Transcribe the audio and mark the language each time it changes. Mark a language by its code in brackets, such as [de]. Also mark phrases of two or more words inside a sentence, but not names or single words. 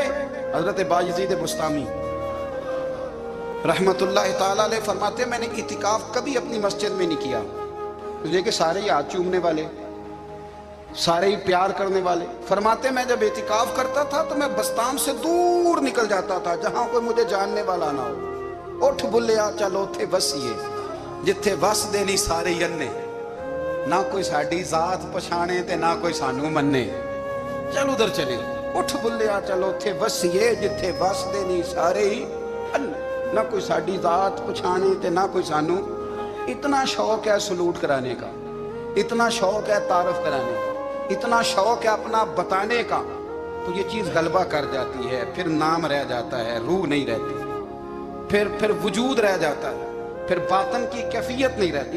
[ur] حضرت بایزید بستامی رحمت اللہ تعالیٰ علیہ فرماتے ہیں میں نے اعتکاف کبھی اپنی مسجد میں نہیں کیا، مجھے کہ سارے ہی ہاتھ چومنے والے، سارے ہی پیار کرنے والے۔ فرماتے میں جب اعتکاف کرتا تھا تو میں بستام سے دور نکل جاتا تھا جہاں کوئی مجھے جاننے والا نہ ہو۔ [pa] اٹھ بلیا چلو تھے بسیے جتھے بس دینی سارے ینے، نہ کوئی ساڈی ذات پچھانے تے نہ کوئی سانو مننے، [ur] چل ادھر چلے۔ [pa] اٹھ بلیا چلو تھے بسیے جتھے بس دینی سارے ہی ینے، نہ کوئی ساڈی ذات پچھانے تے نہ کوئی سانو۔ [ur] اتنا شوق ہے سلوٹ کرانے کا، اتنا شوق ہے تعارف کرانے کا، اتنا شوق ہے اپنا بتانے کا، تو یہ چیز غلبہ کر جاتی ہے، پھر نام رہ جاتا ہے، روح نہیں رہتی، پھر وجود رہ جاتا ہے، پھر باطن کی کیفیت نہیں رہتی۔